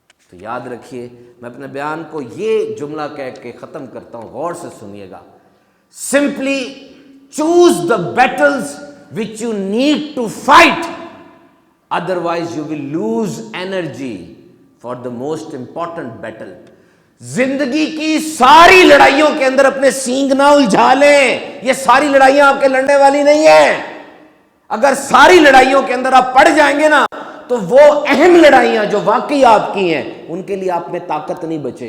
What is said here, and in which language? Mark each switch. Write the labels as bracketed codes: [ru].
[ur] تو یاد رکھیے, میں اپنے بیان کو یہ جملہ کہہ کے ختم کرتا ہوں, غور سے سنیے گا. [en] Simply choose the battles which you need to fight, otherwise you will lose energy for the most important battle. [ur] زندگی کی ساری لڑائیوں کے اندر اپنے سینگ نہ الجھا لیں, یہ ساری لڑائیاں آپ کے لڑنے والی نہیں ہیں. اگر ساری لڑائیوں کے اندر آپ پڑ جائیں گے نا تو وہ اہم لڑائیاں جو واقعی آپ کی ہیں ان کے لیے آپ میں طاقت نہیں بچے گی.